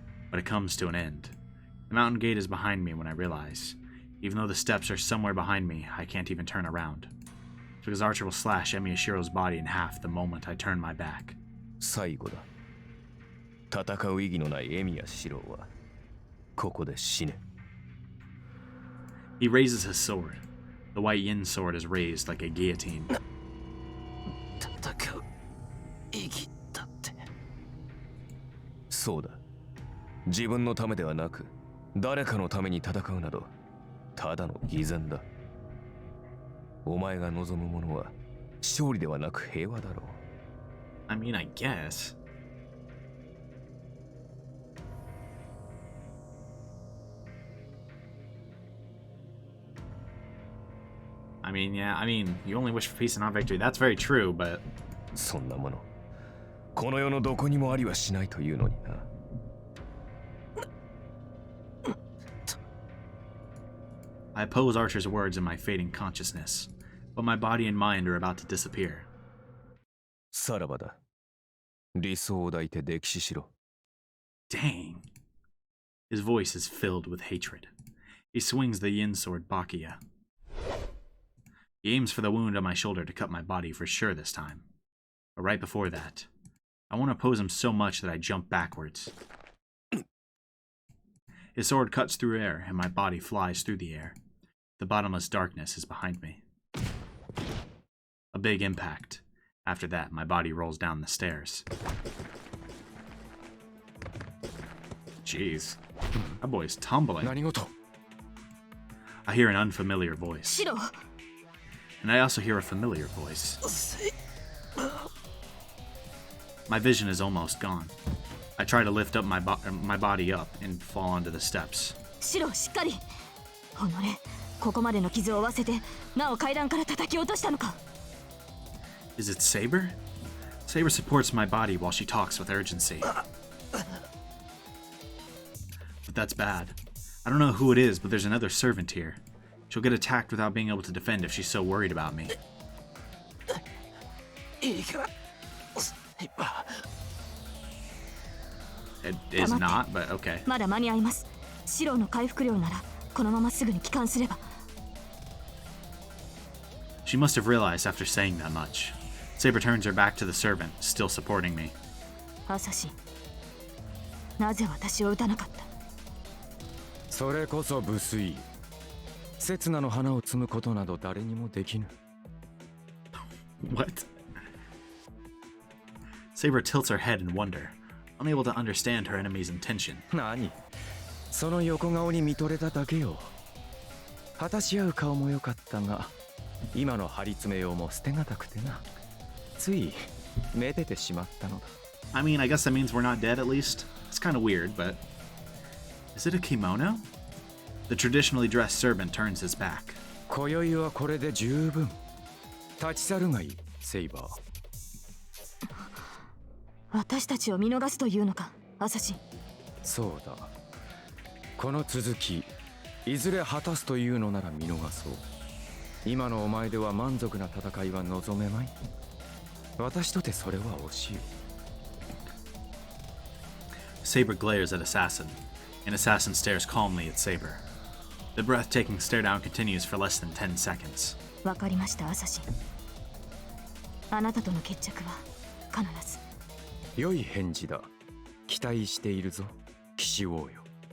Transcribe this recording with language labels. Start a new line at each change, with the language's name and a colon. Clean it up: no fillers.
English: But it comes to an end. The mountain gate is behind me when I realize. Even though the steps are somewhere behind me, I can't even turn around. It's because Archer will slash Emiya Shiro's body in half the moment I turn my back.
Japanese: 最後だ。戦う意義のないエミヤ四郎はここで死ね。
English: He raises his sword. The white yin sword is raised like a guillotine.
Japanese: 戦う意義だって。そうだ。自分のためではなく、誰かのために戦うなど、ただの偽善だ。お前が望むものは勝利ではなく平和だろう。
English: I mean, I guess. I mean, yeah, I mean, you only wish for peace and not victory. That's very true, but...
Japanese: そんなものこの世のどこにもありはしないというのにな。
English: I oppose Archer's words in my fading consciousness, but my body and mind are about to disappear.
Japanese: さらばだ。理想を抱いて溺死しろ。
English: Dang. His voice is filled with hatred. He swings the yin sword Bakia. He aims for the wound on my shoulder to cut my body for sure this time. But right before that, I want to oppose him so much that I jump backwards. His sword cuts through air, and my body flies through the air. The bottomless darkness is behind me. A big impact. After that, my body rolls down the stairs. Jeez. That boy's tumbling.
Japanese: 何事
English: I hear an unfamiliar voice.
Japanese: シロ
English: And I also hear a familiar voice. My vision is almost gone. I try to lift up my body up and fall onto the steps.
Japanese: シロしっかりおのれここまでの傷を負わせてなお階段から叩き落としたのか
English: Is it Saber? Saber supports my body while she talks with urgency. But that's bad. I don't know who it is, but there's another servant here. She'll get attacked without being able to defend if she's so worried about me. It is not, but okay.
Japanese: まだ間に合いますシロの回復量ならこのまますぐに帰還すれば
English: She must have realized after saying that much. Saber turns her back to the servant, still supporting me.
Japanese: アサシンなぜ私を撃たなかったそれこそ無粋。刹那の花を摘むことなど誰にもできぬ。
English: What? Saber tilts her head in wonder, unable to understand her enemy's intention.
Japanese: 何その横顔に見とれただけよ。果たし合う顔も良かったが、今の張り詰めようも捨てがたくてな。ついめでてしまったのだ。
English: I mean, I guess that means we're not dead at least. It's kind of weird, but... Is it a kimono? The traditionally dressed servant turns his back.
Japanese: 今宵はこれで十分。立ち去るがいい、セイバー。私たちを見逃すというのかアサシンそうだ。この続き、いずれ果たすというのなら見逃そう。今のお前では満足な戦いは望めまい。私とてそれは惜しい。
English: Saber glares at Assassin, and Assassin stares calmly at Saber. The breathtaking stare down continues for less than 10 seconds.
Japanese: わかりましたアサシンあなたとの決着は必ず良い返事だ。期待しているぞ、騎士王よ。